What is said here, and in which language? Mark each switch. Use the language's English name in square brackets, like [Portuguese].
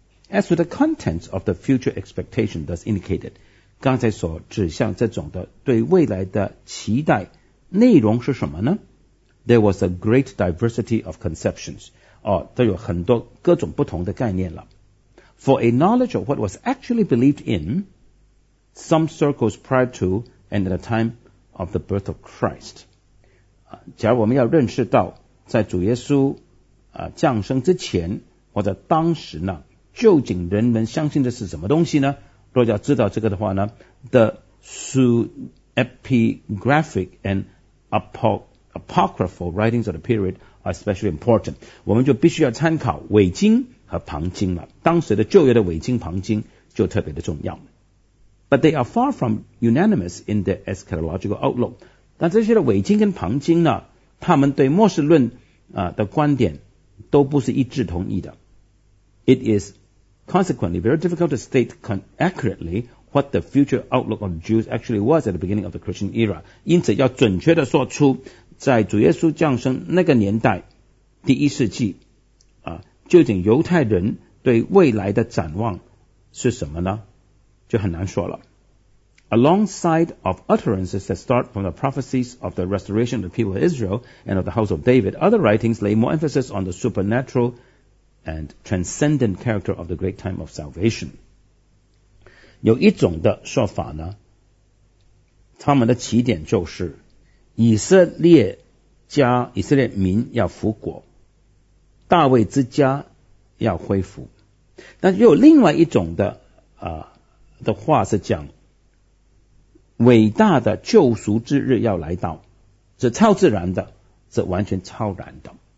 [English] As to the contents of the future expectation thus indicated, [Chinese] 刚才所指向这种的对未来的期待内容是什么呢？ [English] There was a great diversity of conceptions. [Chinese] 都有很多各种不同的概念了。 [English] For a knowledge of what was actually believed in, some circles prior to and at the time of the birth of Christ. [Chinese] 假如我们要认识到在主耶稣降生之前或者当时呢，究竟人们相信的是什么东西呢？若要知道这个的话呢 [English] ，the pseudepigraphic and apocryphal writings of the period. Especially important， [Chinese] 我们就必须要参考伪经和旁经了。当时的旧约的伪经、旁经就特别的重要。 [English] But they are far from unanimous in their eschatological outlook。 [Chinese] 但这些的伪经跟旁经呢，他们对末世论的观点都不是一致同意的。 [English] It is consequently very difficult to state accurately what the future outlook of Jews actually was at the beginning of the Christian era。 [Chinese] 因此，要准确的说出。在主耶稣降生那个年代第一世纪究竟犹太人对未来的展望是什么呢？就很难说了。 [English] Alongside of utterances that start from the prophecies of the restoration of the people of Israel and of the house of David, other writings lay more emphasis on the supernatural and transcendent character of the great time of salvation. [Chinese] 有一种的说法呢，他们的起点就是以色列家、以色列民要复国，大卫之家要恢复。但又有另外一种的的话是讲，伟大的救赎之日要来到，是超自然的，是完全超然的。